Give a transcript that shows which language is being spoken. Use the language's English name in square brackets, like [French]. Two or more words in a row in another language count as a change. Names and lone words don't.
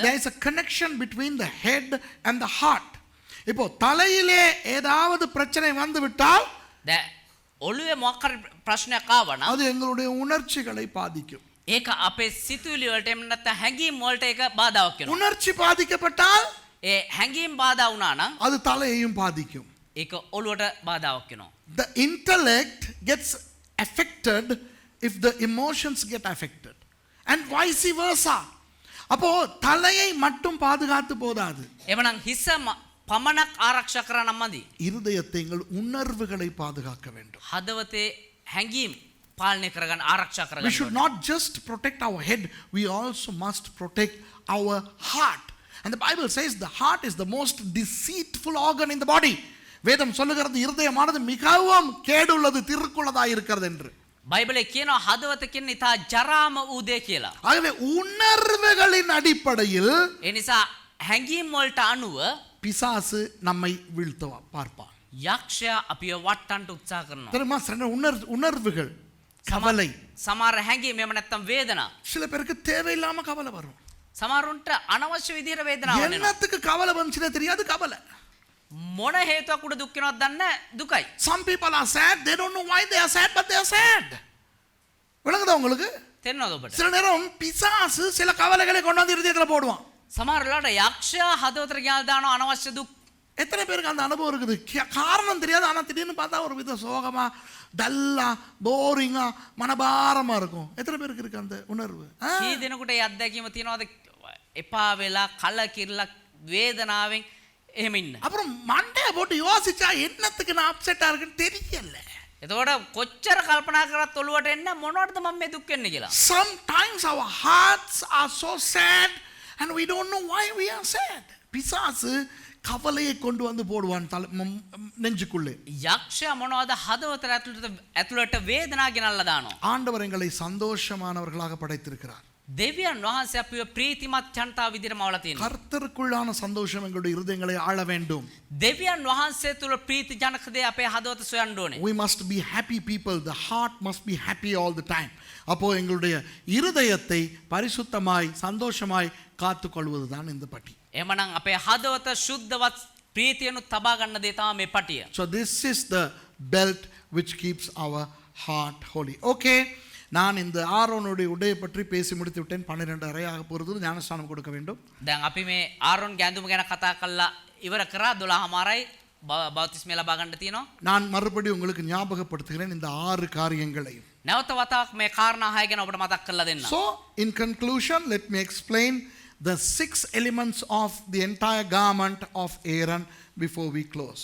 [English] There is a connection between the head and the heart. [Tamil] இப்போ தலையிலே ஏதாவது பிரச்சனை வந்து விட்டால் [Sinhala] දැන් ඔළුවේ මොකක් හරි ප්‍රශ්නයක් ආවනම් [Tamil] அது எங்களுடைய உணர்ச்சிகளை பாதிக்கும். [Sinhala] ඒක අපේ සිතුවිලි වලට එන්න නැත්නම් හැඟීම් වලට ඒක බාධාවක් වෙනවා. [Tamil] உணர்ச்சி பாதிக்கப்பட்டால் [Sinhala] ඒ හැඟීම් බාධා වුණා නම් [Tamil] அது தலையையும் பாதிக்கும். [Sinhala] ඒක ඔළුවට බාධාවක් වෙනවා. [English] The intellect gets affected if the emotions get affected. and vice versa. [Tamil] அப்போ தலையை மட்டும் பாதுகாத்து போதாது. [Sinhala] එවනම් හිස පමණක් ආරක්ෂා කරා නම් මදි. [Tamil] இருதயத்தை எங்கள் உணர்வுகளை பாதுகாக்க வேண்டும். [Sinhala] හදවතේ හැඟීම් පාලනය කරගන්න ආරක්ෂා [English] We [Sinhala] කරගන්න [English] should [Sinhala] ඕනේ. [English] not just protect our head, we also must protect our heart. And the Bible says the heart is the most deceitful organ in the body. [Tamil] வேதம் சொல்லுகிறது இருதயமானது மிகவும் கேடுள்ளது திருக்குள்ளதாக இருக்கிறது என்று. [Sinhala] බයිබලයේ කියනවා හදවත කියන්නේ ඉතා ජරාම වූ දේ කියලා. [Tamil] ஆகவே உணர்வுகளின் அடிப்படையில் [Sinhala] ඒ නිසා හැඟීම් වලට අනුව [Tamil] பிசாசு நம்மை வீழ்த்துவா பார்ப்பான். [Sinhala] යක්ෂයා අපිව වට්ටන්න උත්සාහ කරනවා. [Tamil] தெரியுமா சில உணர்வுகள் கவலை. [Sinhala] සමහර හැඟීම් එහෙම නැත්නම් වේදනා. [Tamil] சில பேருக்கு தேவையில்லாம கவலை வரும். [Sinhala] සමහරුන්ට අනවශ්‍ය විදිහට වේදනාවක් එනවා. [Tamil] என்னத்துக்கு கவலை வந்துச்சுனே தெரியாது கவலை. [Sinhala] මොන හේතුවක් උඩ දුක් වෙනවද දන්නේ දුකයි. [English] Some people are sad, they don't know why they are sad, but they are sad. [Tamil] விளங்குதா உங்களுக்கு? [Sinhala] තේරෙනවද ඔබට? [Tamil] சில நேரம் பிசாசு சில கவலைகளை கொண்டு வந்து இருதயத்துல போடுவான். [Sinhala] සමහර වෙලාවට යක්ෂයා හදවතට ගෙනල්ලා දානවා අනවශ්‍ය දුක්. [Tamil] எத்தனை பேருக்கு அந்த அனுபவம் இருக்குது? காரணம் தெரியாது, ஆனா திடீர்னு பார்த்தா ஒரு வித சோகமா டல்லா போரிங்கா மனபாரமா இருக்கும். எத்தனை பேருக்கு இருக்கு அந்த உணர்வு? [Sinhala] කී දෙනෙකුට ඒ අත්දැකීම තියෙනවද? එපා වෙලා කලකිරලා වේදනාවෙන් එහෙම ඉන්න. [Tamil] அப்புறம் மண்டைய போட்டு யோசிச்சா என்னத்துக்கு நான் அப்செட்டா இருக்குன்னு தெரியல. [Sinhala] එතකොට කොච්චර කල්පනා කරත් ඔළුවට එන්න මොනවටද මම මේ දුක් වෙන්නේ කියලා. [English] Sometimes our hearts are so sad and we don't know why we are sad. [Tamil] பிசாசு கவலையை கொண்டு வந்து போடுவான் நெஞ்சுக்குள்ளே. [Sinhala] යක්ෂයා මොනවද හදවතට ඇතුළට වේදනා ගෙනල්ලා දානවා. [Tamil] ஆண்டவர் எங்களை சந்தோஷமானவர்களாக படைத்திருக்கிறார். [Sinhala] දෙවියන් වහන්සේ අපිව ප්‍රීතිමත් ජනතාව විදිහට මවලා තියෙනවා. [Tamil] கர்த்தருக்குள்ளான சந்தோஷம் எங்களுடைய இருதயங்களை ஆள வேண்டும். [Sinhala] දෙවියන් වහන්සේ තුල ප්‍රීති ජනක දේ අපේ හදවත සොයන්න ඕනේ. [English] We must be happy people. The heart must be happy all the time. [Tamil] அப்போ எங்களுடைய இருதயத்தை பரிசுத்தமாய் சந்தோஷமாய் காத்துக்கொள்வதுதான் இந்த பட்டி. [Sinhala] එහෙමනම් අපේ හදවත සුද්ධවත් ප්‍රීතියනුත් තබා ගන්න දේ තමයි මේ පටිය. [English] So this is the belt which keeps our heart holy. Okay. [Tamil] நான் இந்த ஆரோனுடைய உடையை பற்றி பேசி முடித்து விட்டேன். 12:30 ஆக போகிறது. ஞானஸ்நானம் கொடுக்க வேண்டும். [Sinhala] දැන් අපි මේ ආරොන් ගැඳුම ගැන කතා කරලා ඉවර කරා 12:00මාරයි බෞතිස්මය ලබා ගන්න තියෙනවා. [Tamil] நான் மறுபடியும் உங்களுக்கு ஞாபகப்படுத்துகிறேன் இந்த 6 காரியங்களையும். [Sinhala] නැවත වතාවක් මේ කාරණා 6 ගැන ඔබට මතක් කරලා දෙන්න. [English] So in conclusion, let me explain the 6 elements of the entire garment of Aaron before we close.